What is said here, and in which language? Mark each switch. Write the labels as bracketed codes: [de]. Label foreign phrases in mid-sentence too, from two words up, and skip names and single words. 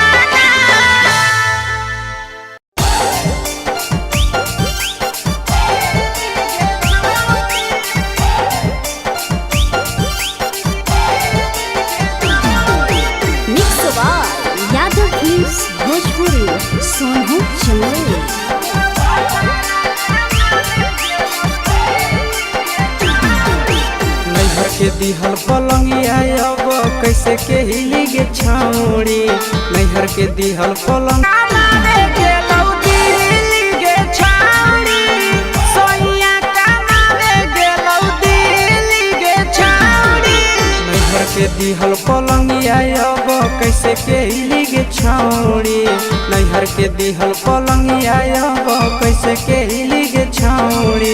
[en] mix by यादव फिल्म्स भोजपुरी सोनू चंदेल। [anp] नैहर के दिहल पलंगिया अब कैसे के हिली गे छौड़ी नैहर के दिहल पलंग कमावे गेलौ दिल्ली गे छौड़ी सोइया कमावे गेलौ दिल्ली गे छौड़ी नैहर के दिहल पलंगिया अब कैसे के हिली गे छौड़ी नैहर के दिहल पलंगिया अब कैसे के हिली गे छौड़ी